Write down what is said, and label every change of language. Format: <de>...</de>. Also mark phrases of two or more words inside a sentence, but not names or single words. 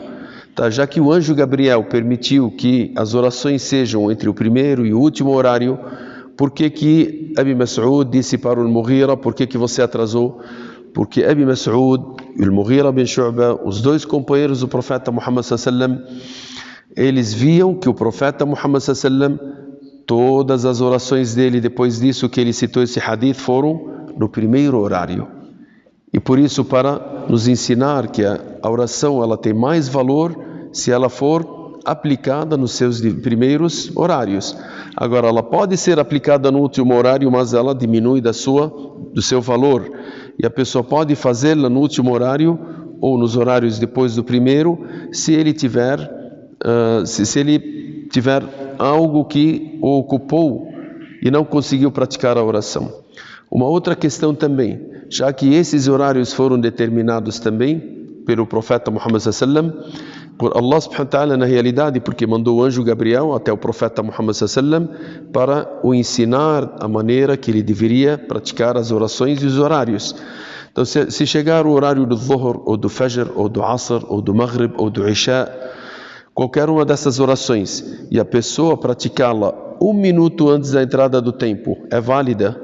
<pt>Tá, já que o anjo Gabriel permitiu que as orações sejam entre o primeiro e o último horário, por que Abi Mas'ud disse para o Mughira: por que você atrasou? Porque Abi Mas'ud e o Mughira bin Shu'ba, os 2 companheiros do profeta Muhammad</pt> <ar>صلى الله عليه وسلم,</ar> <pt>eles viam que o profeta Muhammad</pt> <ar>صلى الله عليه وسلم,</ar> <pt>todas as orações dele, depois disso que ele citou esse hadith, foram no primeiro horário. E por isso, para nos ensinar que a oração, ela tem mais valor se ela for aplicada nos seus primeiros horários. Agora, ela pode ser aplicada no último horário, mas ela diminui do seu valor. E a pessoa pode fazê-la no último horário ou nos horários depois do primeiro, se ele tiver algo que o ocupou e não conseguiu praticar a oração. Uma outra questão também, já que esses horários foram determinados também pelo profeta Muhammad</pt> <ar>صلى الله عليه وسلم,</ar> <pt>por Allah</pt> <ar>سبحانه وتعالى</ar> <pt>na realidade, porque mandou o anjo Gabriel até o profeta Muhammad</pt> <ar>صلى الله عليه وسلم</ar> <pt>para o ensinar a maneira que ele deveria praticar as orações e os horários. Então se chegar o horário do Dhuhr, ou do Fajr, ou do Asr, ou do Maghrib, ou do Isha, qualquer uma dessas orações, e a pessoa praticá-la 1 minuto antes da entrada do tempo, é válida?</pt>